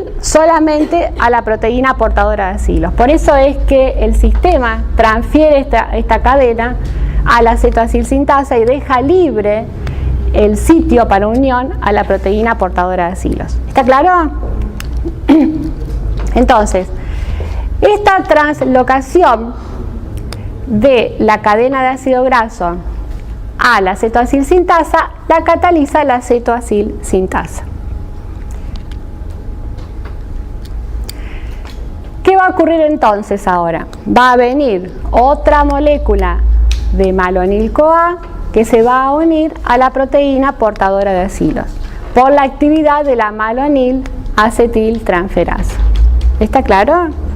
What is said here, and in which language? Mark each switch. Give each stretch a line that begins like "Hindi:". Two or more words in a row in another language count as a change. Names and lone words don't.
Spanish: Solamente a la proteína portadora de acilos. Por eso es que el sistema transfiere esta cadena a la cetoacil sintasa y deja libre el sitio para unión a la proteína portadora de acilos. ¿Está claro? Entonces, esta translocación de la cadena de ácido graso a la cetoacil sintasa la cataliza la cetoacil sintasa. va a ocurrir entonces ahora? Va a venir otra molécula de malonil-CoA que se va a unir a la proteína portadora de acilos por la actividad de la malonil-acetiltransferasa. ¿Está claro?